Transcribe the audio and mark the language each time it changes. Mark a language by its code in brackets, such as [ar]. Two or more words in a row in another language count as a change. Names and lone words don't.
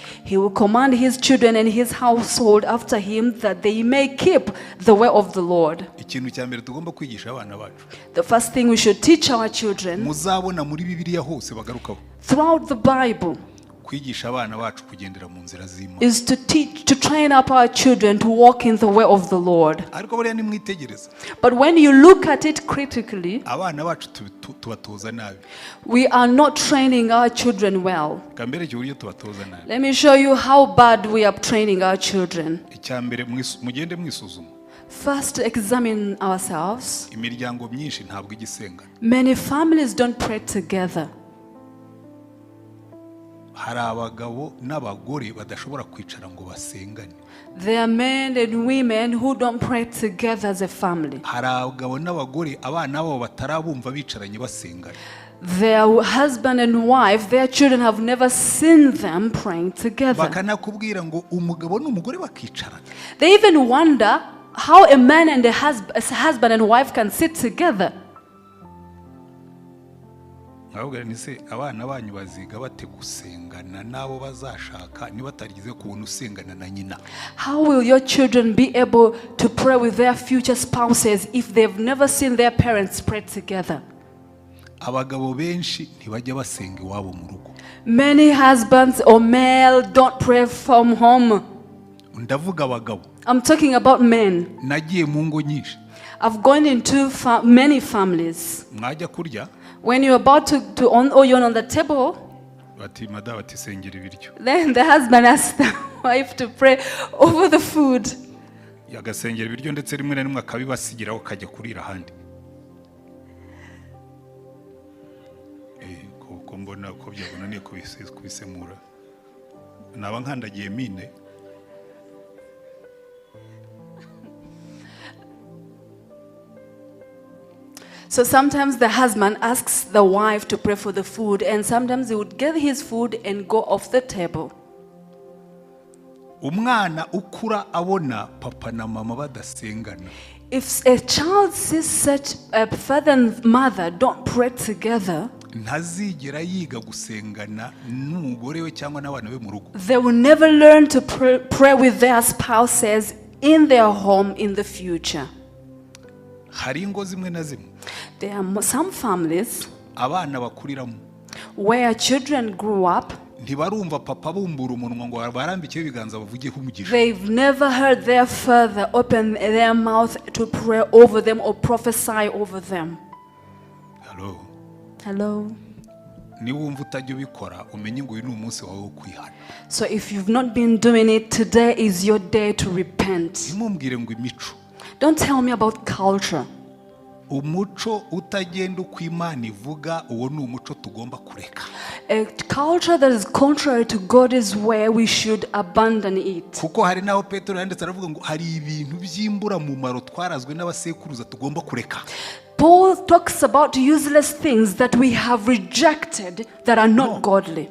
[en] he will command his children and his household after him that they may keep the way of the Lord. [rw] Ikintu cya mbere tugomba kwigisha abana bacu, [en] The first thing we should teach our children [rw] muzabona muri Bibiliya hose bagarukaho, [en] throughout the Bible [rw] kwigisha abana bacu kugendera mu nzira z'Imana. [en] is to train up our children to walk in the way of the Lord. [rw] Ariko buriya nimwitegereza, [en] But when you look at it critically, [rw] abana bacu tubatoza nabi. [en] we are not training our children well. [rw] Kambere uburyo tubatoza nabi. [en] Let me show you how bad we are training our children. [rw] Icya mbere mugende mwisuzuma. [en] First, examine ourselves. [rw] Imiryango myinshi ntabwo igisengana. [en] Many families don't pray together. [rw] Hari abagabo n'abagore badashobora kwicara ngo basengane. [en] There are men and women who don't pray together as a family. [rw] Hari abagabo n'abagore abana babo batarabumva bicaranye basengana. [en] Their husband and wife, their children have never seen them praying together. [rw] Bakanakubwira ngo umugabo n'umugore bakicarana. [en] They even wonder how a man and a husband and wife can sit together. [rw] Ahubwo ni se abana banyu baziga bate gusengana nabo bazashaka niba tarigize kubona usengana na nyina. [en] How will your children be able to pray with their future spouses if they've never seen their parents pray together? [rw] Abagabo benshi ntibajya basenga iwabo mu rugo. [en] Many husbands or male don't pray from home. [rw] Ndavuga abagabo. [en] I'm talking about men. [rw] Nagiye mu ngo nyinshi. [en] I've gone into many families. [rw] Mwajya kurya. [en] When you're about to on onion on the table, [rw] bati madaba tisengera ibiryo. [en] then the husband asks the wife to pray over the food. [rw] Yagasengera ibiryo ndetse rimwe na rimwe akabibasigiraho kajya kurira handi. Ko mbona ko byabonaniye kubisemura. Naba nkandagiye mine. [en] So sometimes the husband asks the wife to pray for the food, and sometimes he would get his food and go off the table. [rw] Umwana ukura abona papa na mama badasengana. [en] If a child sees such a father and mother don't pray together, [rw] ntazigera yiga gusengana n'umugore we cyangwa n'abana be mu rugo. [en] They will never learn to pray with their spouses in their home in the future. [rw] Hari ingo zimwe na zimwe. [en] There are some families [rw] abana bakuriramo [en] where children grew up. [rw] Ntibarumva papa bumbura umunwa ngo barambike ibiganza bavugeho umugisha. [en] They've never heard their father open their mouth to pray over them or prophesy over them. Hello. [rw] Niwumva utajya ubikora umenye ngo uyu ni umunsi wawe wo kwihana. [en] So if you've not been doing it, today is your day to repent. [rw] Ntimumbwire ngo imico. [en] Don't tell me about culture. [rw] Umuco utagenda uko Imana ivuga uwo ni umuco tugomba kureka. [en] A culture that is contrary to God's way, we should abandon it. [rw] Kuko hari naho Petero yanditse aravuga ngo hari ibintu by'imbura mu maro twarazwe n'abasekuruza tugomba kureka. [en] Paul talks about useless things that we have rejected that are not godly.